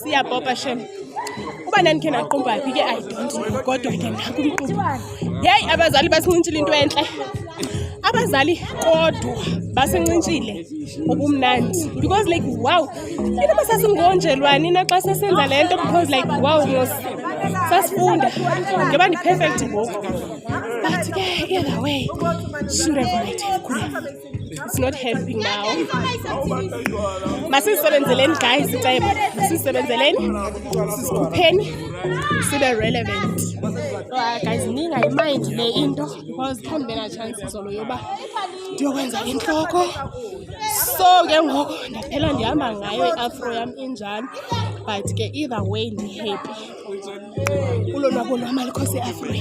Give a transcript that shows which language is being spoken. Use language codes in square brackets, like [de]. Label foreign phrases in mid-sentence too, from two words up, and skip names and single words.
[xh] Iyabhobha shem. Uba ndandikhe ndaqumba phi ke [en] I don't know. [xh] Kodwa ke nakumqumbu. Hey, abazali basincintshile into entle. Abazali kodwa basincintshile ubumnandi [en] because like wow. [xh] Into basasingonjelwani na xa sesenza lento [en] because like wow. [xh] sasifunda ngeba ndi-perfect ngoku [en] but ke either way should have might have could have it's not helping now. [xh] Masizisebenzeleni guys icebo, masizisebenzeleni sizikhupheni sibe relevant. Guys ningayimind le into because khambe bena-chance izolo yoba ndiyokwenza intloko, so ke ngoku ndaphela ndihamba ngayo i-afro yam injani but ke [en] either way [xh] ndi-happy kulo nwabo lwam alikho se-afrweni.